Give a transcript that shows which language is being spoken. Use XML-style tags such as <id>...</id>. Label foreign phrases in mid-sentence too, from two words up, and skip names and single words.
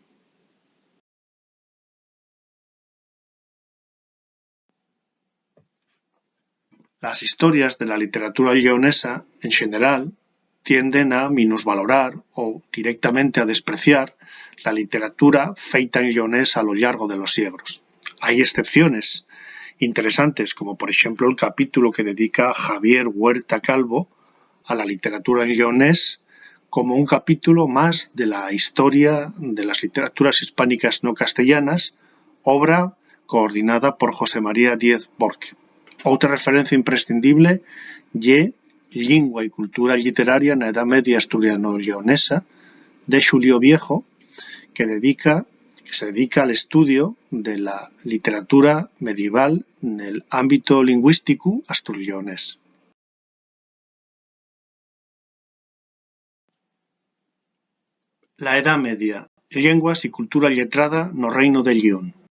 <es>Las historias de la literatura lleonesa, en general, tienden a minusvalorar o directamente a despreciar la literatura feita en lleonés a lo largo de los siglos. Hay excepciones interesantes, como por ejemplo el capítulo que dedica Javier Huerta Calvo a la literatura en lleonés como un capítulo más de la historia de las literaturas hispánicas no castellanas, obra coordinada por José María Díez Borque.</es> <ast>Outra referencia imprescindible ye</ast> <es>Lingua y cultura literaria na Edad Media asturiano-lleonesa de Xulio Viejo, que se dedica al estudio de la literatura medieval en el ámbito lingüístico astur-lleonés. La Edad Media, llenguas y cultura lletrada no Reino de Lleón.</es>